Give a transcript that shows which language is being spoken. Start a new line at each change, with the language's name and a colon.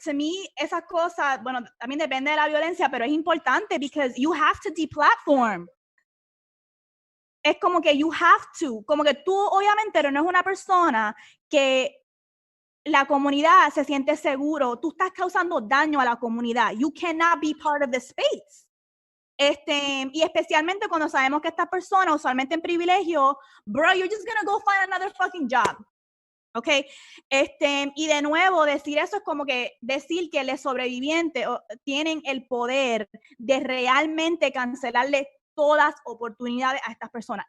English: To me,
Spanish: esas cosas, bueno, también depende de la violencia, pero es importante
English: because you have to deplatform.
Spanish: Es como que
English: you have to,
Spanish: como que tú obviamente no es una persona que la comunidad se siente seguro, tú estás causando daño a la comunidad.
English: You cannot be part of the space.
Spanish: Y especialmente cuando sabemos que estas personas, usualmente en privilegio, bro,
English: you're just gonna go find another fucking job.
Spanish: ¿Ok? Y de nuevo, decir eso es como que decir que los sobrevivientes tienen el poder de realmente cancelarle todas oportunidades a estas personas.